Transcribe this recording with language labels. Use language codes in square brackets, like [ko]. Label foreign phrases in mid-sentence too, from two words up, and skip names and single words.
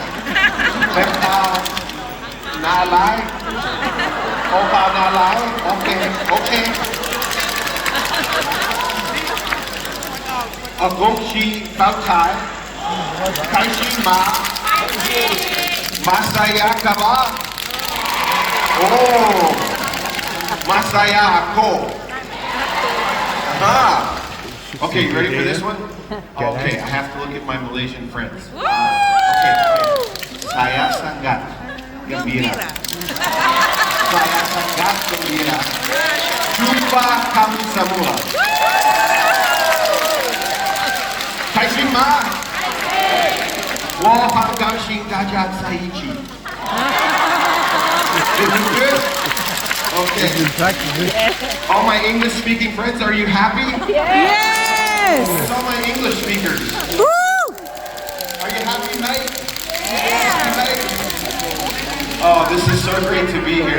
[zh] 红包拿来，红包拿来 ，OK。恭喜发财，开心吗？ [tl] Masaya ka ba? Oh, masaya ako. [en] Okay, you ready for this one? Okay, I have to look at my Malaysian friends. [ms] Okay. Saya sangat gembira. Saya sangat gembira. Jumpa kamu semua. [zh] 开心吗？我很高兴大家在一起。 [en] Is it good? Okay. All my English-speaking friends, are you happy? Yes! All my English speakers. Woo! Are you happy, mate? Happy, mate? Oh, this is so great to be here.